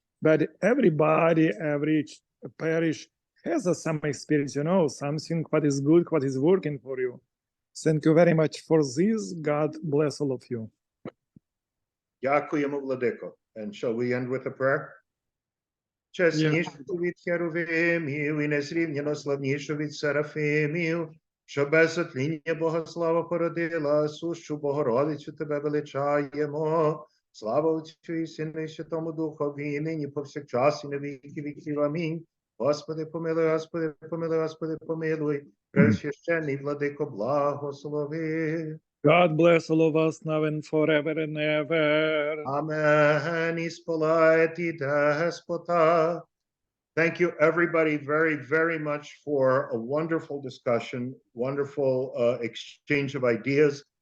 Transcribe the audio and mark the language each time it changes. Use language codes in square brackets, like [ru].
[en] But everybody, every parish has some experience, something what is good, what is working for you. Thank you very much for this. God bless all of you. [uk] Дякуємо, Владико. [en] And shall we end with a prayer? [uk] Чеснішого від херувимів і незрівняно славнішого від серафимів, що без затління Богослава породила, сущу Богородицю тебе величаємо. Слава Отцю і Сину і Святому Духові, нині повсякчас і на віки віків. Амінь. Господи, помилуй, Господи, помилуй, Господи, помилуй. Пресвященний Владико, благослови. [en] God bless all of us now and forever and ever. [el] Amen. Ispoliti despota. [en] Thank you, everybody, very, very much for a wonderful discussion, wonderful exchange of ideas.